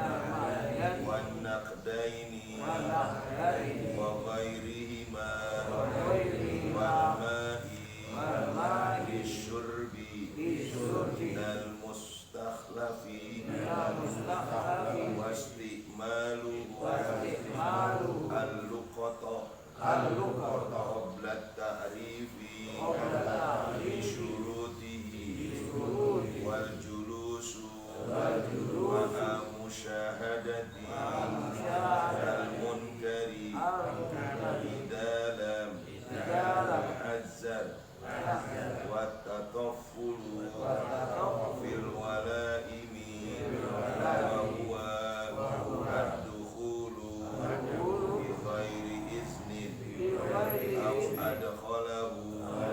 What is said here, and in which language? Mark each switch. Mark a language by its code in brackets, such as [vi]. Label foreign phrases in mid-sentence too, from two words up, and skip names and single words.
[ar] والنقدين وغيرهما والماء للشرب من المستخلف واستكماله اللقطة قبل تعريف بشروطه والجلوس ومشاهدة المنكر إذا لم يعزر والتطفل في الولائم وهو الدخول بغير إذن أو أدخله